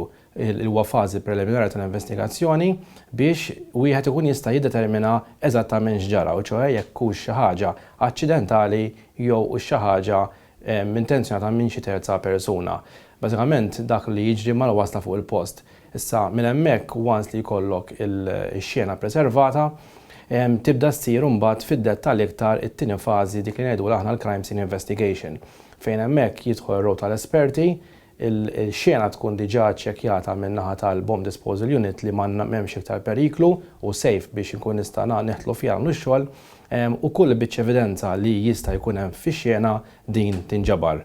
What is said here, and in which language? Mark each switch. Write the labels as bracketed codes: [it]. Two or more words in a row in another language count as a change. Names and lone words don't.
[mt] Huwa fażi preliminari tal-investigazzjoni biex wieħed ikun jista' jiddetermina eżattament x'ġara, u ċoħe jekk hux xi ħaġa aċċidentali jew xi ħaġa intenzjonata minn xi terza persuna. Bażikament dak li jiġri mal wasla fuq il-post. Issa minn hemmhekk once li jkollok ix-xena preservata, tibda ssir mbagħad fid-dettall iktar it-tieni fażi dik li ngħidu aħna l- [en] crime scene investigation. [mt] Fejn hemmhekk jidħol ir-rol tal-esperti, il-xena tkun diġà ċċekkjata min-naħa tal- [en] bomb disposal unit [mt] li m'hemmx iktar periklu u safe biex inkun nista' neħtlu fiha x-xogħol u kull biċċ evidenza li jista' jkun hemm fix-xena din tinġabar.